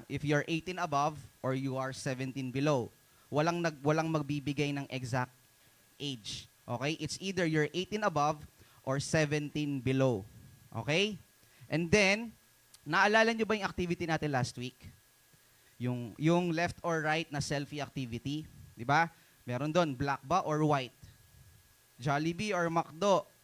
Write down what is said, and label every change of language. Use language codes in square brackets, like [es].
[en] If you're 18 above, or you are 17 below. [tl] Walang magbibigay ng exact age. [en] Okay? It's either you're 18 above, or 17 below. Okay? And then, [tl] naalala nyo ba yung activity natin last week? Yung left or right na selfie activity. Di ba? Meron doon, black ba or white? Jollibee or McDo?